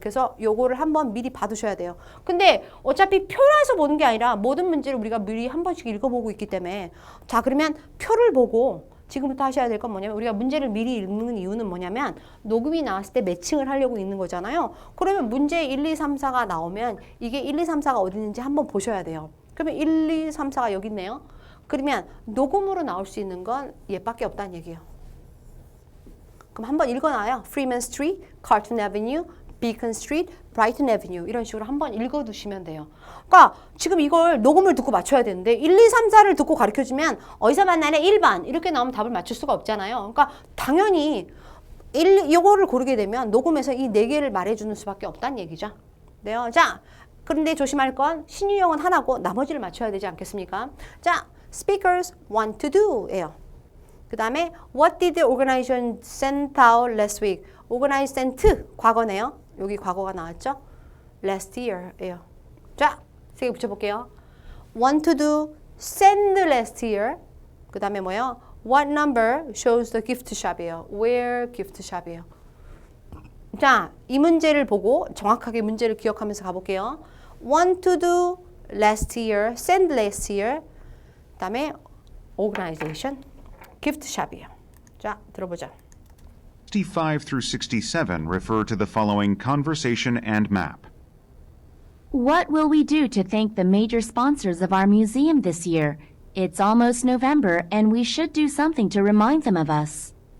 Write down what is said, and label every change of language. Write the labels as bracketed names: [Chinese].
[Korean] 그래서 요거를 한번 미리 받으셔야 돼요. 근데 어차피 표라서 보는 게 아니라 모든 문제를 우리가 미리 한 번씩 읽어보고 있기 때문에 자, 그러면 표를 보고 지금부터 하셔야 될 건 뭐냐면 우리가 문제를 미리 읽는 이유는 뭐냐면 녹음이 나왔을 때 매칭을 하려고 읽는 거잖아요. 그러면 문제 1, 2, 3, 4가 나오면 이게 1, 2, 3, 4가 어디 있는지 한번 보셔야 돼요. 그러면 1, 2, 3, 4가 여기 있네요. 그러면 녹음으로 나올 수 있는 건 얘밖에 없다는 얘기예요. 그럼 한번 읽어놔요. Freeman Street, Carlton Avenue, Beacon Street, Brighton Avenue 이런 식으로 한번 읽어두시면 돼요. 그러니까 지금 이걸 녹음을 듣고 맞춰야 되는데 1, 2, 3, 4를 듣고 가르쳐주면 어디서 만나래 1번 이렇게 나오면 답을 맞출 수가 없잖아요. 그러니까 당연히 이거를 고르게 되면 녹음에서 이 4개를 말해주는 수밖에 없다는 얘기죠. 네요. 자, 그런데 조심할 건 신유형은 하나고 나머지를 맞춰야 되지 않겠습니까? [English] 자, speakers want to do예요. [Korean] 그 다음에 [English] What did the organization send out last week? Organize sent [Korean] 과거네요. 여기 과거가 나왔죠? [English] Last year예요. [Korean] 자, 3개 붙여볼게요. [English] Want to do send last year. [Korean] 그 다음에 뭐예요? [English] What number shows the gift shop이에요. Where gift shop이에요. [Korean] 자, 이 문제를 보고 정확하게 문제를 기억하면서 가볼게요. [English] Want to do last year, send last year. [Korean] 그 다음에 organization. [English] gift shop이에요. [Korean] 자, 들어보자. [English] 65 through 67 refer to the following conversation and map. What will we do to thank the major sponsors of our museum this year? It's almost November, and we should do something to remind them of us.